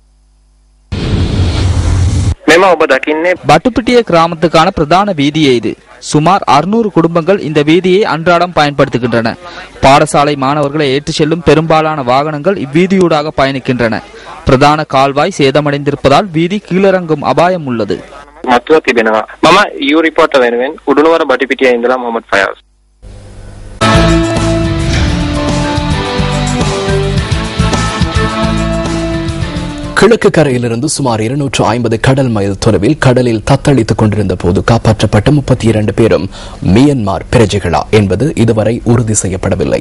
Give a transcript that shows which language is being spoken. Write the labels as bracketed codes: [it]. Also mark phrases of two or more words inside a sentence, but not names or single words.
[ta] பட்டுப்பிட்டிய கிராமத்துக்கான பிரதான வீதியே இது. சுமார் 600 குடும்பங்கள் இந்த வீதியை அன்றாடம் பயன்படுத்துகின்றன. பாடசாலை மாணவர்களை ஏற்றி செல்லும் பெரும்பாலான வாகனங்கள் இவ்வீதியூடாக பயணிக்கின்றன. பிரதான கால்வாய் சேதமடைந்திருப்பதால் வீதி கீழிறங்கும் அபாயம் உள்ளது. [si] මතුව තිබෙනවා. මම යූ රිපෝටර් වෙනුවෙන් උඩුනුවර බටිපිටියේ ඉඳලා මොහමඩ් ෆයාස්. [ta] கிழக்கு கரையிலிருந்து சுமார் 250 கடல் மைல் தொலைவில் கடலில் தத்தளித்துக் கொண்டிருந்த போது காப்பாற்றப்பட்ட 32 பேரும் மியன்மார் பிரஜைகளா என்பது இதுவரை உறுதி செய்யப்படவில்லை.